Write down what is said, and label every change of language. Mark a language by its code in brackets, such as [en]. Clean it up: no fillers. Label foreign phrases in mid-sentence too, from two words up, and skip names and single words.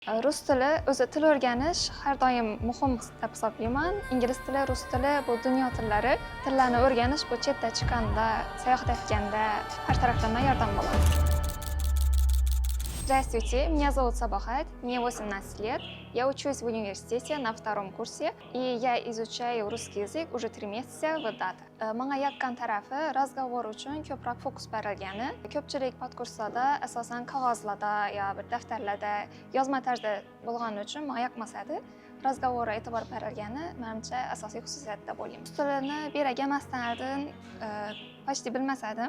[uz] Rus tili o'zi til o'rganish har doim muhim deb hisoblayman. Ingliz tili, rus tili bu dunyo tillari. Tillarni o'rganish bu chetda chiqqanda, sayohat har tarafdan yordam bo'ladi. [ru] Здравствуйте, меня зовут Сабахат, мне 18 лет. Я учусь в университете на втором курсе, и я изучаю русский язык уже 3 месяца в дата. [uz] Menga yoqqan tarafi razgovor uchun ko'proq fokus berilgani. Ko'pchilik podkurslarda asosan qog'ozlarda yo bir daftarlarda yozma tarzda bo'lgani uchun menga yoqmas edi. Razgovorga e'tibor berilgani menimcha asosiy xususiyat deb o'ylayman. Rus tilini beraga emasdan почти bilmas edim.